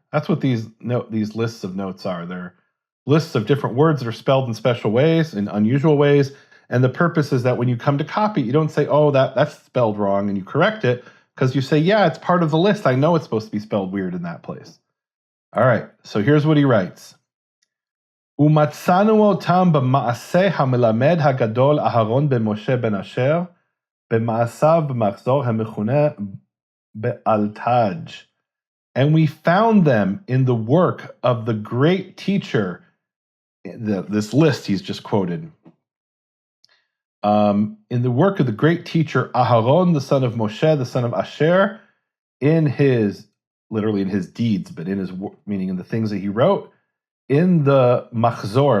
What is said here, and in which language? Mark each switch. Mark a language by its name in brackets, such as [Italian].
[English] That's what these lists of notes are. They're lists of different words that are spelled in special ways, in unusual ways, and the purpose is that when you come to copy, you don't say, oh, that's spelled wrong, and you correct it, because you say, yeah, it's part of the list. I know it's supposed to be spelled weird in that place. All right, so here's what he writes. [Hebrew] ומצאנו אותם במעשה המלמד הגדול אהרון בן משה בן אשר, במעשיו במחזור המכונה באלתאג'. [English] And we found them in the work of the great teacher, this list he's just quoted, in the work of the great teacher Aharon, the son of Moshe, the son of Asher, literally in his deeds, but meaning in the things that he wrote, in the machzor.